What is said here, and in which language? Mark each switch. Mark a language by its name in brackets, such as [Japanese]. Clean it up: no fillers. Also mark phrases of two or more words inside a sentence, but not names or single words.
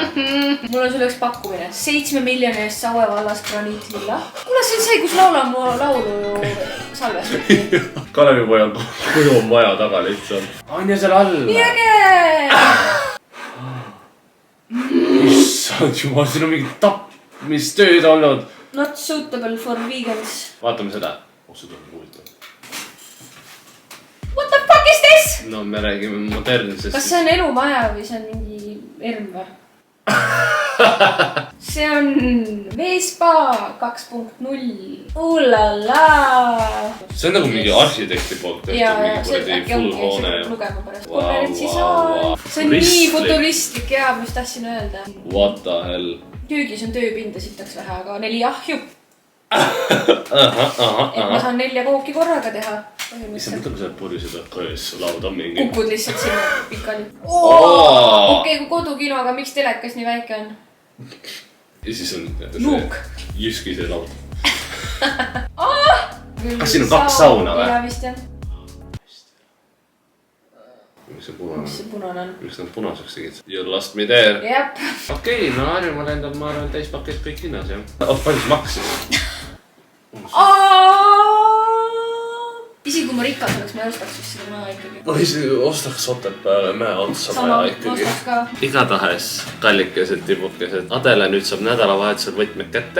[Estonian] Mul on sulle üks pakkumine. 7 miljoni eest Saue vallas graniitvilla. Kuule, see on see, kus laula mu laulu salvestati. Kalevipoja kuju on maja taga lihtsalt. On ju seal all? Nii äge! Issand jumal, siin on mingi tapmistööd olnud. [English] Not suitable for vegans. [Estonian] Vaatame seda. See tuleb huvitav. [English] What the fuck is this? [Estonian] No me räägime modernsest. Kas see on elumaja või see on mingi erm või? See on Vespa 2.0. Ulala. See on nagu mingi arhitekti poolt tehtud. Ja see äkki ongi, see peab lugema pärast. See on nii futuristlik ja mis tahtsin öelda. [English] What the hell? [Estonian] Köögis on tööpinda sitaks vähe, aga 4 ahju. Et ma saan 4 kooki korraga teha. Issa mõtle, kui sa purjused kões laud on mingi. Kukud lihtsalt sinna pikali. Okei, kui kodukino, aga miks telekas nii väike on? Ja siis on Luuk. Jyski see laud. Kas siin on 2 sauna või? Ja vist jah. Miks see punane on? Miks nad punaseks tegid? [English] You lost me there. [Estonian] Jep. Okei, no Harjumaa lendab, ma arvan, täispakett kõik hinnas, jah. Palju see maksis? Isegi kui ma rikas oleks, ma ei ostaks vist seda maja ikkagi. Ma isegi ostaks Otepääle mäe otsa maja ikkagi. Igatahes kallikesed, tibukesed. Adele nüüd saab nädalavahetusel võtmed kätte.